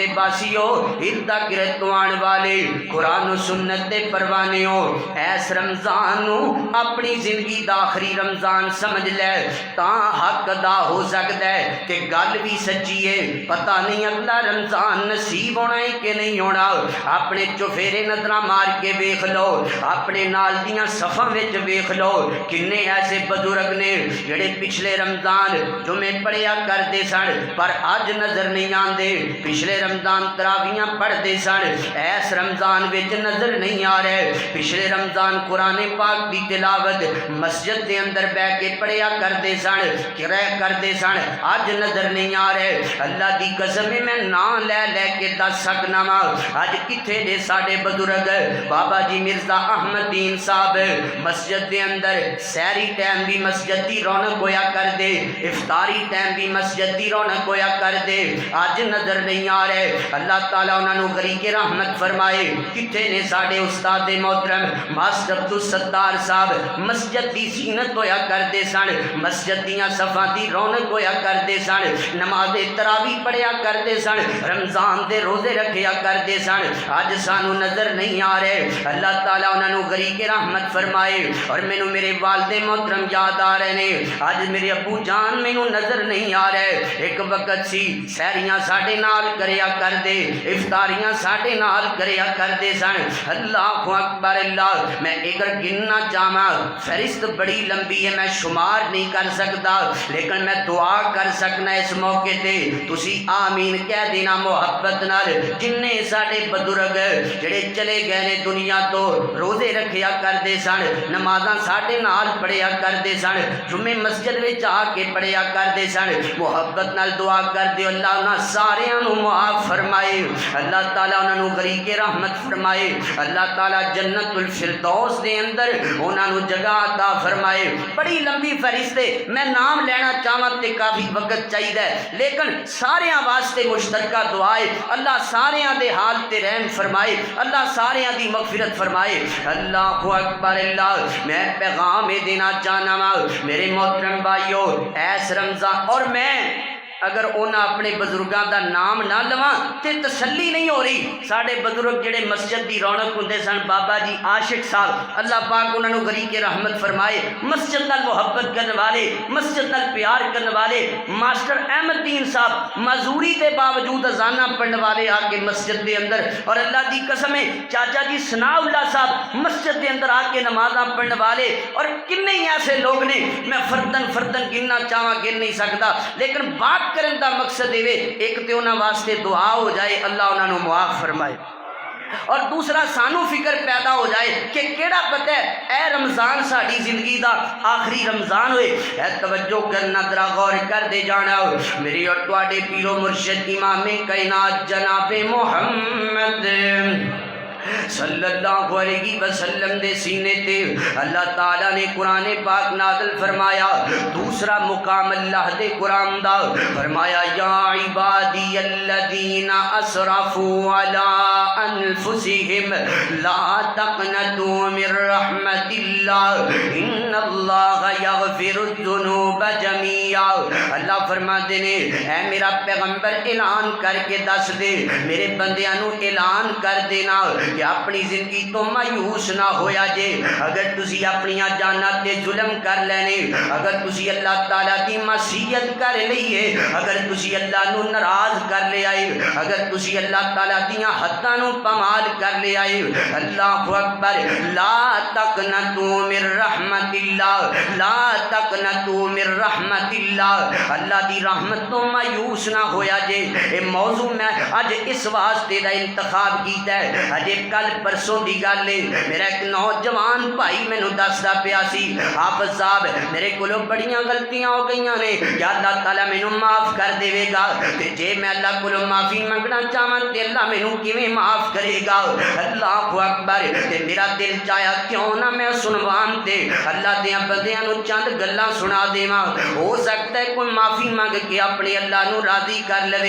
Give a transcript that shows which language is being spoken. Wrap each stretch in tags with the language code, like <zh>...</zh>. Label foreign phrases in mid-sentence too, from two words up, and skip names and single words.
<pa>باسیو ہردا گرتوان والے قرآن و سنت دے پروانے ہو ایس رمضان نو اپنی زندگی دا آخری رمضان سمجھ لے تاں حق ادا ہو سکتا ہے کہ گل بھی سچی ہے پتہ نہیں اگلا رمضان نصیب ہونا ہے کہ نہیں ہونا اپنے چوفیرے نظرہ مار کے ویکھ لو اپنے نال دیاں صفاں وچ ویکھ لو کنے ایسے بزرگ نے جڑے پچھلے رمضان جمعے پڑھیا کرتے سن پر اج نظر نہیں آندے پچھلے رمضان تراویاں پڑھتے سن ایس رمضان وچ نظر نہیں آ رہے پچھلے رمضان قرآن پاک دی تلاوت مسجد دے اندر بیٹھ کے پڑھیا کرتے سن کرے کرتے سن اج نظر نہیں آ رہے اللہ دی قسم میں نام لے لے کے دس سکنا وا اج کتھے دے ساڈے بزرگ بابا جی مرزا احمد دین صاحب مسجد دے اندر سحری ٹائم بھی مسجد دی رونق ہویا کر دے افطاری ٹائم بھی مسجد دی رونق ہویا کر دے اج نظر نہیں آ رہے اللہ تعالیٰ انہاں نو غریق رحمت فرمائے کتھے نے ساڈے استاد محترم ماسٹر عبدالستار صاحب مسجد دی زینت ہویا کرتے سن مسجد دیاں صفاں دی رونق ہویا کرتے سن نماز تراویح پڑھیا کرتے سن رمضان دے روزے رکھیا کرتے سن اج سانو نظر نہیں آ رہے اللہ تعالیٰ انہاں نو غریق رحمت فرمائے اور مینوں میرے والد محترم یاد آ رہے نے اج میرے ابو جان مینوں نظر نہیں آ رہے ایک وقت سی سحریاں ساڈے نال کریا کر دے افطاریاں ساڈے نال کریا کرتے سن اللہ اکبر اللہ میں اگر گننا چاہواں فہرست بڑی لمبی ہے میں شمار نہیں کر سکتا لیکن میں دعا کر سکنا اس موقع تے تسی آمین کہہ دینا محبت نال جننے ساڈے بزرگ جڑے چلے گئے نے دنیا تو روزے رکھیا کرتے سن نمازاں ساڈے نال پڑھیا کرتے سن جمعے مسجد وچ آ کے پڑھیا کرتے سن محبت نال دعا کر دیو اللہ انہاں ساریاں نو معاف فرمائے اللہ تعالیٰ انہاں نو غریق رحمت فرمائے اللہ تعالیٰ جنت الفردوس دے اندر انہاں نو جگہ عطا فرمائے بڑی لمبی فہرست ہے میں نام لینا چاہواں تے کافی وقت چاہیے لیکن ساریاں واسطے مشترکہ دعائے اللہ ساریاں دے حال تے رحم فرمائے اللہ ساریاں دی مغفرت فرمائے اللہ اکبر اللہ میں پیغام دینا چاہنا وا میرے محترم بھائیو ایس رمضان اور میں اگر انہاں اپنے بزرگاں دا نام نہ لواں تے تسلی نہیں ہو رہی ساڈے بزرگ جڑے مسجد دی رونق ہوندے سن بابا جی عاشق صاحب اللہ پاک انہاں نو غریق رحمت فرمائے مسجد نال محبت کرنے والے مسجد نال پیار کرنے والے ماسٹر احمد دین صاحب معذوری دے باوجود اذاناں پڑھنے والے آ کے مسجد دے اندر اور اللہ دی قسم ہے چاچا جی ثناء اللہ صاحب مسجد دے اندر آ کے نمازاں پڑھنے والے اور کنے ہی ایسے لوگ نے میں فردن گننا چاہواں گن نہیں سکتا لیکن بات کرن دا مقصد ہے ایک تے انہاں واسطے دعا ہو جائے اللہ انہاں نو معاف فرمائے اور دوسرا سانو فکر پیدا ہو جائے کہ کیڑا پتہ ہے اے رمضان ساڑی زندگی دا آخری رمضان ہوئے اے توجہ کرنا ذرا غور کر دے جانا میری اور تواڈے پیر و مرشد امام کائنات جناب محمد صلی اللہ علیہ وسلم دے سینے تے اللہ تعالیٰ نے قرآن پاک نازل فرمایا۔ دوسرا مقام اللہ دے قرآن دا فرمایا</pa> <ar>یا عبادی الذین اسرفوا علی انفسہم لا تقنطوا من رحمت اللہ ان اللہ یغفر الذنوب جميعا۔</ar> <pa>اللہ فرماتے نے اے میرا پیغمبر اعلان کر کے دس دے، میرے بندیاں نو اعلان کر دینا کہ اپنی زندگی تو مایوس نہ ہویا جے۔ اگر تسی اپنی جاناں تے ظلم کر لینے، اگر تسی اللہ تعالیٰ دی معصیت کر لئیے، اگر تسی اللہ نو ناراض کر لے آئے، اگر تسی اللہ تعالیٰ دیاں حداں نو پامال کر لے آئے، اللہ اکبر،</pa> <ar>لا تقنطوا من رحمت اللہ، لا تقنطوا من رحمت اللہ،</ar> <pa>اللہ دی رحمت تو مایوس نہ ہویا جے۔</pa> <ar>اے موضوع میں اج اس واسطے دا انتخاب کیتا ہے، اجے کل پرسوں دی گل ہے، میرا ایک نوجوان بھائی مینوں دسدا پیا سی حافظ صاحب میرے کولوں بڑیاں غلطیاں ہو گئیاں نے، یا اللہ تعالیٰ مینوں معاف کر دے گا، تے جے میں اللہ کولوں معافی منگنا چاہواں تے اللہ مینوں کیویں معاف کرے گا؟ اللہ اکبر۔ تے میرا دل چاہیا کیوں نہ میں سنوان تے اللہ دیاں بندیاں نوں چند گلاں سنا دیواں، ہو سکتا ہے کوئی معافی منگ کے اپنے اللہ نو راضی کر لے۔</ar>